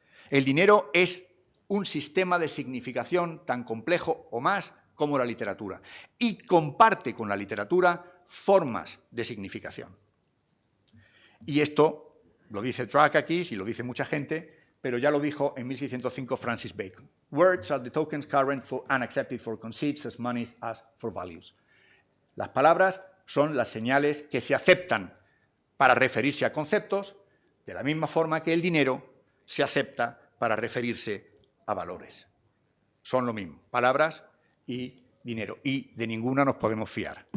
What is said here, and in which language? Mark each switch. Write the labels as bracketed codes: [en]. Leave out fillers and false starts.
[es] El dinero es un sistema de significación tan complejo o más como la literatura y comparte con la literatura formas de significación. Y esto lo dice Drakakis y lo dice mucha gente, pero ya lo dijo en 1605 Francis Bacon. [en] Words are the tokens current for and accepted for conceits as monies as for values. [es] Las palabras son las señales que se aceptan para referirse a conceptos, de la misma forma que el dinero se acepta para referirse a valores. Son lo mismo, palabras y dinero, y de ninguna nos podemos fiar.